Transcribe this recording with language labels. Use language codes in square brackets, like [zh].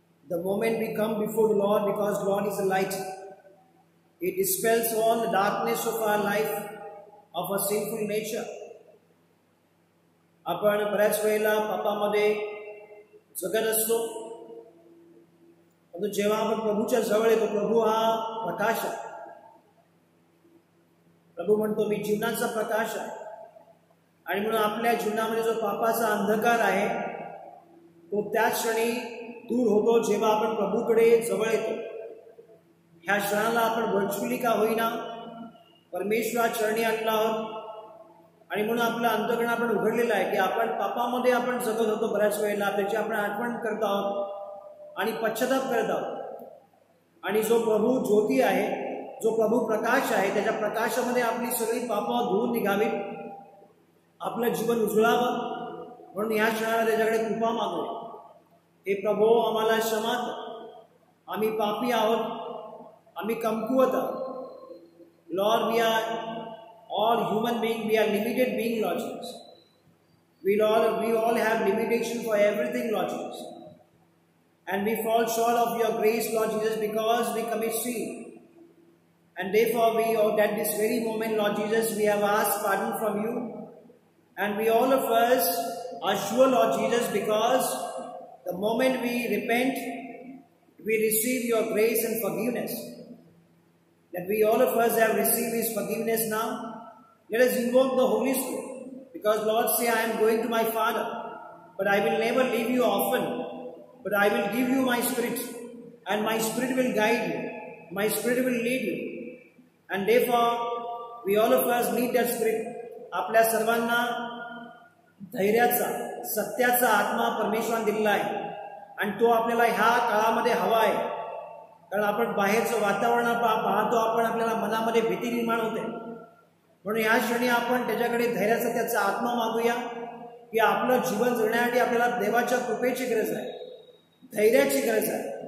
[en] The moment we come before the Lord, because Lord is the light, it dispels all the darkness of our life, of our sinful nature. [mr] आपण बऱ्याच वेळेला पापामध्ये जगत असतो, परंतु जेव्हा आपण प्रभूच्या जवळ येतो, प्रभू हा प्रकाश आहे. प्रभू म्हणतो मी जीवनाचा प्रकाश आहे. आणि म्हणून आपल्या जीवनामध्ये जो पापाचा अंधकार आहे तो त्याच क्षणी दूर होतो जेव्हा आपण प्रभूकडे जवळ येतो. ह्या क्षणाला आपण व्हर्च्युअली का होईना परमेश्वरा चरणी आणला आहोत. आणि म्हणून आपलं अंतःकरण आपण उघडलेलं आहे की आपण पापामध्ये आपण जगत होतो बऱ्याच वेळेला, त्याची आपण आठवण करत आहोत आणि पश्चाताप करत आहोत. आणि जो प्रभू ज्योती आहे, जो प्रभू प्रकाश आहे, त्याच्या प्रकाशामध्ये आपली सगळी पापं धुवून निघावीत, आपलं जीवन उजळावं. म्हणून या क्षणाला त्याच्याकडे कृपा मागूया. हे प्रभू आम्हाला क्षमा कर, आम्ही पापी आहोत, आम्ही कमकुवत आहोत. [en] Lord, we are all human beings, we are limited being, Lord Jesus. We all have limitation for everything, Lord Jesus. And we fall short of your grace, Lord Jesus, because we commit sin. And therefore at this very moment, Lord Jesus, we have asked pardon from you. And we all of us are sure, Lord Jesus, because the moment we repent, we receive your grace and forgiveness. That we all of us have received His forgiveness now. Let us invoke the Holy Spirit, because Lord say, I am going to my Father, but I will never leave you orphan, but I will give you my Spirit, and my Spirit will guide you, my Spirit will lead you. And therefore, we all of us need that Spirit. [mr] आपल्या सर्वांना धैर्याचा, सत्याचा आत्मा परमेश्वराने दिलेला आहे, आणि तो आपल्याला ह्या काळामध्ये हवा आहे. कारण आपण बाहेरचं वातावरण पाहतो, आपण आपल्याला मनामध्ये भीती निर्माण होते. म्हणून या क्षणी आपण त्याच्याकडे धैर्याचा, त्याचा आत्मा मागूया की आपलं जीवन जगण्यासाठी आपल्याला देवाच्या कृपेची गरज आहे, धैर्याची गरज आहे.